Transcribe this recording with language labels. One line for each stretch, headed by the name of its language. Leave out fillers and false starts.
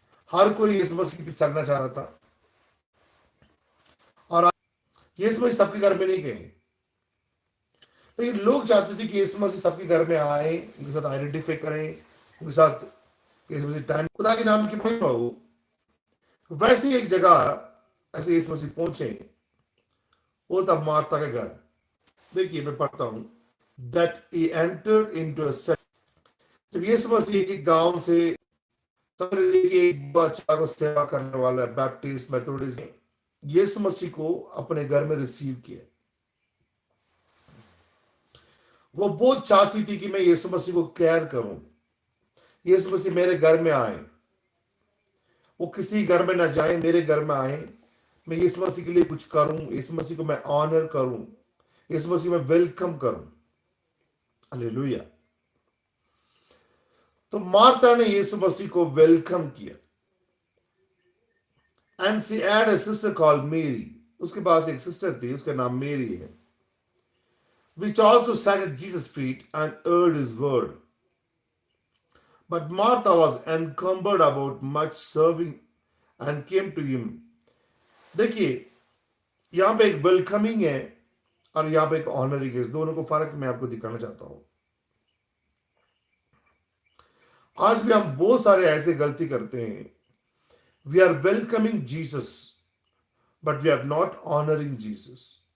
Hindi: हर कोई यीशु मसीह पे चलना चाह रहा था, और यीशु मसीह सबके घर में नहीं गए, लेकिन लोग चाहते थे कि यीशु मसीह सबके घर में आए, उनके साथ आइडेंटिफाई करें, उनके साथ यीशु मसीह टाइम खुदा के नाम की महिमा हो। वैसे ही एक जगह ऐसे यीशु मसीह पहुंचे, वो था मार्था का घर। देखिए मैं पढ़ता हूं,
English: that he entered into a city।
Hindi: जब यीशु मसीह के गांव से एक बच्चा को सेवा करने वाला बैप्टिस्ट मेथोडिस्ट यीशु मसीह को अपने घर में रिसीव किया। वो बहुत चाहती थी कि मैं यीशु मसीह को केयर करूं, यीशु मसीह मेरे घर में आए, वो किसी घर में ना जाए, मेरे घर में आए, मैं यीशु मसीह के लिए कुछ करूं, यीशु मसीह को मैं ऑनर करूं, यीशु मसीह में वेलकम करूं। हालेलुया। तो मार्था ने यीशु मसीह को वेलकम किया।
English: and she had a sister called Mary,
Hindi: उसके पास एक सिस्टर थी, उसका नाम मेरी है,
English: which also sat at Jesus' feet and heard his word. But Martha was encumbered about much serving and came to him.
Hindi: देखिए यहां पे एक वेलकमिंग है और यहां पे एक ऑनरिंग है, इस दोनों को फर्क मैं आपको दिखाना चाहता हूं। आज भी हम बहुत सारे ऐसे गलती करते हैं,
English: We are welcoming Jesus but we are not honouring Jesus.